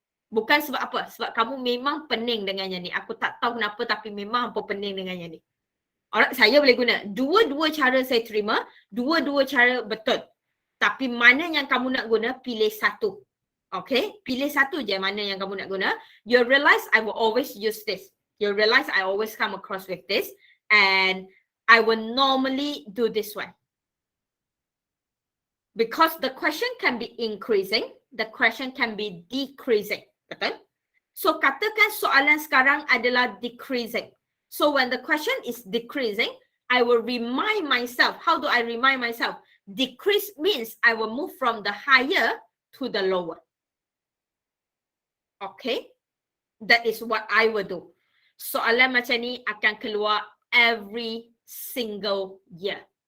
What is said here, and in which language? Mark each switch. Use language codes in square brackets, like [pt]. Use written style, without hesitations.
[ms] Bukan sebab apa? Sebab kamu memang pening dengan yang ni. Aku tak tahu kenapa tapi memang hampa pening dengan yang ni. Alright, saya boleh guna. Dua-dua cara saya terima, dua-dua cara betul. Tapi mana yang kamu nak guna, pilih satu. Okay, pilih satu je mana yang kamu nak guna. [en] You'll realize I will always use this. You'll realize I always come across with this. And I will normally do this one. Because the question can be increasing, the question can be decreasing. [ms] Betul? So, katakan soalan sekarang adalah decreasing. [en] So, when the question is decreasing, I will remind myself. How do I remind myself? Decrease means I will move from the higher to the lower. Okay? That is what I will do. [ms] Soalan macam ni akan keluar [en] every single year.